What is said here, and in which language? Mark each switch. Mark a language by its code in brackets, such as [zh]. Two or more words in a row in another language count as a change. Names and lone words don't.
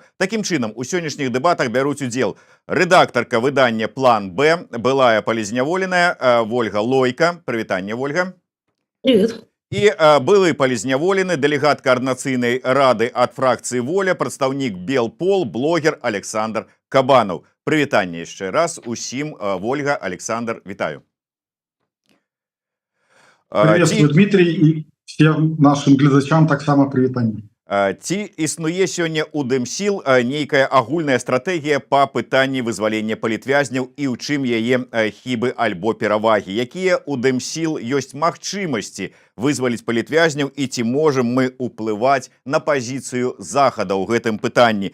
[be] Такім чынам, у сённяшніх дэбатах бяруць удзел рэдактарка выдання «План Б», былая палітзняволеная Вольга Лойка. Прывітанне, Вольга. [ru] Привет. [be] І былы палітзняволены дэлегат каардынацыйнай рады ад фракцыі «Воля», прадстаўнік Белпол, блогер Александр Кабанов. Прывітанне яшчэ раз усім. Вольга, Александр, вітаю. [ru] Приветствую, Дмитрий, и всем нашим [be] глядачам так само прывітанне. Ці існуе сёння ў Дэмсіл нейкая агульная стратэгія па пытанні вызвалення палітвязняў і ў чым яе хібы альбо перавагі? Якія ў Дэмсіл ёсць магчымасці вызваліць палітвязняў і ці можам мы ўплываць на пазіцыю Захада ў гэтым пытанні?